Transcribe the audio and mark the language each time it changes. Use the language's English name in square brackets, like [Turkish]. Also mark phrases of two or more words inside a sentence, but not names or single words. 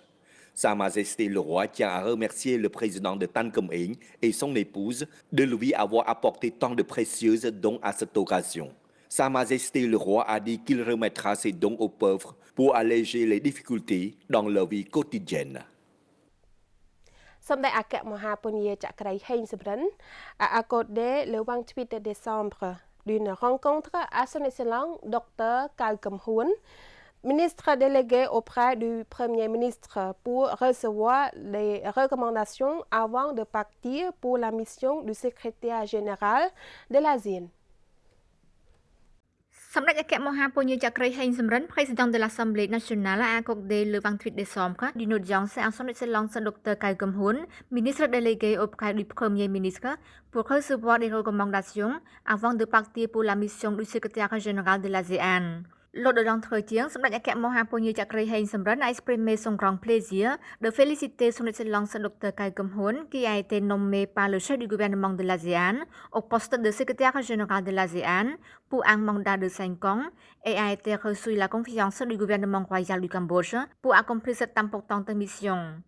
[French] Sa Majesté le roi tient à remercier le président de Tan Cầm Eng et son épouse de lui avoir apporté tant de précieux dons à cette occasion. Sa Majesté le roi a dit qu'il remettra ses dons aux pauvres pour alléger les difficultés dans leur vie quotidienne. សម្ដេចអគ្គមហាពន្យាចក្រីហេងសំរិន a accordé le 28 décembre d'une rencontre à son excellence Dr Cao Kham Huon, ministre délégué auprès du Premier ministre, pour recevoir les recommandations avant de partir pour la mission du secrétaire général de l'ASEAN. សម្ដេចអគ្គមហាពញាចក្រីហេងសំរិន président de l'Assemblée nationale, a accordé le 28 décembre d'une audience à son excellence Dr Cao Kham Huon, ministre délégué auprès du Premier ministre, pour recevoir des recommandations avant de partir pour la mission du secrétaire général de l'ASEAN. Lors de l'entretien, Samdech Akek Moha Pony Chakri Hain Samran a exprimé son grand plaisir de féliciter son excellence Dr Cao Kham Huon, qui a été nommé par le chef du gouvernement de l'ASEAN au poste de secrétaire général de l'ASEAN pour un mandat de 5 ans et a été reçu la confiance du gouvernement royal du Cambodge pour accomplir cette importante mission.